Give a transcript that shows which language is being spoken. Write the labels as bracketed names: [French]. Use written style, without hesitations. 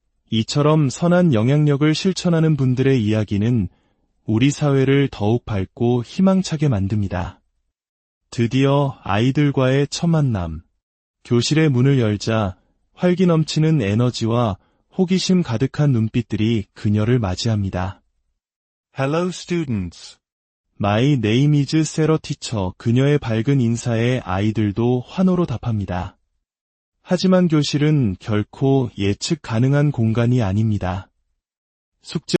[Korean] 이처럼 선한 영향력을 실천하는 분들의 이야기는 우리 사회를 더욱 밝고 희망차게 만듭니다. 드디어 아이들과의 첫 만남. 교실의 문을 열자 활기 넘치는 에너지와 호기심 가득한 눈빛들이 그녀를 맞이합니다. [English] Hello, students. My name is Sarah teacher. [Korean] 그녀의 밝은 인사에 아이들도 환호로 답합니다. 하지만 교실은 결코 예측 가능한 공간이 아닙니다. 숙제